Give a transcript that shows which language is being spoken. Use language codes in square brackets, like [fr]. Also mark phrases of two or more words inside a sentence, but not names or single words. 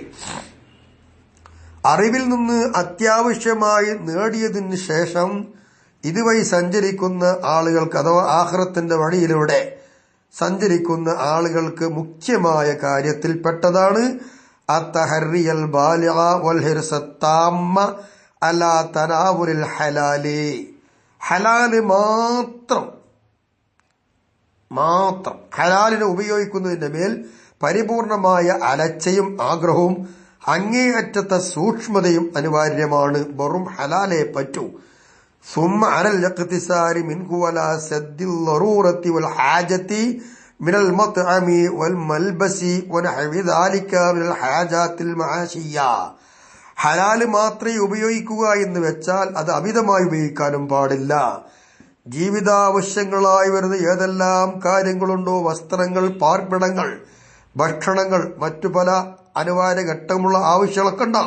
[ml] അറിവിൽ നിന്ന് അത്യാവശ്യമായി നേടിയതിന് ശേഷം ഇതുവഴി സഞ്ചരിക്കുന്ന ആളുകൾക്ക്, അഥവാ ആഖിറത്തിന്റെ വഴിയിലൂടെ സഞ്ചരിക്കുന്ന ആളുകൾക്ക് മുഖ്യമായ കാര്യത്തിൽപ്പെട്ടതാണ് [ar] التحري البالغ والحرص التام على تناول الحلال. [ml] ഹലാല് മാത്രം ഹലാലിനെ ഉപയോഗിക്കുന്നതിന്റെ മേൽ പരിപൂർണമായ അലച്ചയും ആഗ്രഹവും അങ്ങേയറ്റത്തെ സൂക്ഷ്മതയും അനിവാര്യമാണ്. വെറും ഹലാലേ പറ്റൂ. [ar] ثم على الاقتصار منه ولا سد الضرورة والحاجة من المطعم والملبس ونحو ذلك من الحاجات المعاشية. [ml] ഹലാല് മാത്രമേ ഉപയോഗിക്കുക എന്ന് വെച്ചാൽ അത് അമിതമായി ഉപയോഗിക്കാനും പാടില്ല. ജീവിതാവശ്യങ്ങളായി വരുന്ന ഏതെല്ലാം കാര്യങ്ങളുണ്ടോ, വസ്ത്രങ്ങൾ, പാർപ്പിടങ്ങൾ, ഭക്ഷണങ്ങൾ, മറ്റു പല അനിവാര്യ ഘട്ടമുള്ള ആവശ്യങ്ങളൊക്കെ ഉണ്ടാവും.